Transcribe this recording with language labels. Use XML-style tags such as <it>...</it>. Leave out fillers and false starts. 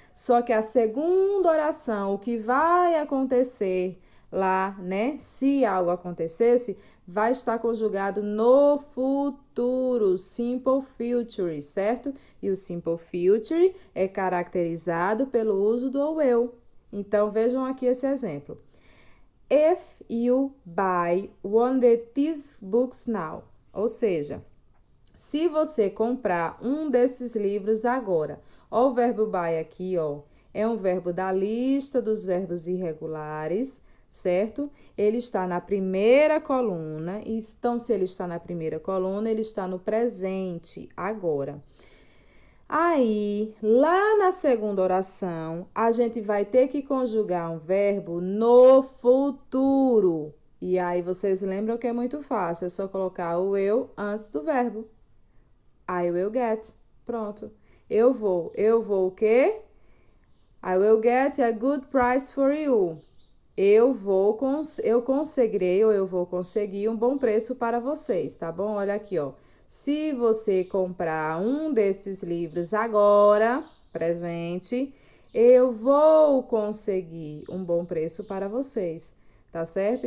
<pt>Só que a segunda oração, o que vai acontecer lá, né? Se algo acontecesse, vai estar conjugado no futuro, Simple Future, certo? E o Simple Future é caracterizado pelo uso do eu. Então, vejam aqui esse exemplo.</pt> <en>If you buy one of these books now.</en> <pt>Ou seja, se você comprar um desses livros agora. Ó, o verbo buy aqui, ó, é um verbo da lista dos verbos irregulares, certo? Ele está na primeira coluna, então se ele está na primeira coluna, ele está no presente, agora. Aí, lá na segunda oração, a gente vai ter que conjugar um verbo no futuro. E aí, vocês lembram que é muito fácil, é só colocar o will antes do verbo.</pt> <en>I will get.</en> <pt>Pronto. Eu vou o quê?</pt> <en>I will get a good price for you.</en> <pt>Eu conseguirei ou eu vou conseguir um bom preço para vocês, tá bom? Olha aqui, ó. Se você comprar um desses livros agora, presente, eu vou conseguir um bom preço para vocês, tá certo?</pt>